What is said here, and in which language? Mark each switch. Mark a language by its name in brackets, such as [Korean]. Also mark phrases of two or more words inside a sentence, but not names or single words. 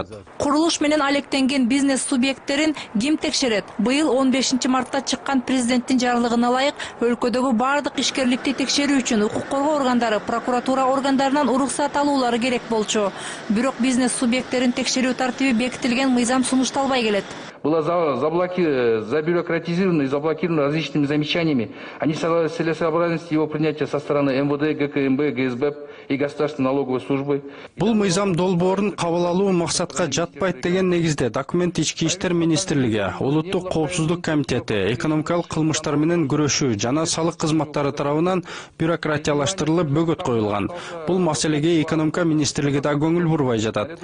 [Kyrgyz] Курулуш менен алектенген бизнес субъекттерин ким текшерет? Быйыл 15 мартта чыккан президенттин жарлыгына ылайык өлкөдөгү бардык ишкерликти текшерүү үчүн укук коргоо органдары, прокуратура органдарынан уруксат алуулары керек болчу. Бирок бизнес субъекттерин текшерүү тартиби бекитилген, мыйзам сунушталбай келет. [Russian] Было забюрократизировано и заблокировано различными замечаниями о нецелесообразности его принятия со стороны МВД, ГКМБ, ГСБ и Государственной налоговой службы. [Kyrgyz] Бул мыйзам долбоорун кабыл алуу максатка жатпайт деген негизде документ Ички иштер министрлиги, Улуттук коопсуздук комитети, экономикалык кылмыштар менен күрөшүү жана салык кызматтары тарабынан бюрократиялаштырылып бөгөт коюлган. Бул маселеге экономика министрлиги да көңүл бурбай жатат.